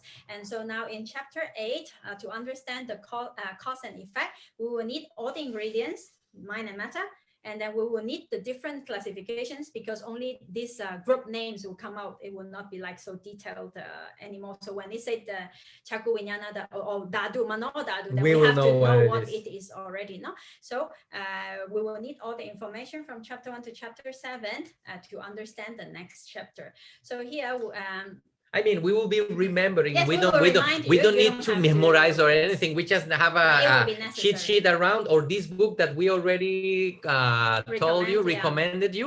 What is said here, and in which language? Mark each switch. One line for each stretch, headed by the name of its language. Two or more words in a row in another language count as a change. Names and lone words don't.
English: And so now in chapter 8, to understand the cause and effect, we will need all the ingredients, mind and matter, and then we will need the different classifications, because only these group names will come out. It will not be like so detailed anymore. So when they say the
Pali: Chakku Vinyana
English: or dhātu,
Pali: mano dhātu,
English: then we have to know what it is already. No? So we will need all the information from chapter 1 to chapter 7 to understand the next chapter. So here, I mean, we will be remembering. Yes, we don't need to memorize or anything. We just have a cheat sheet around, or this book that we already recommended you.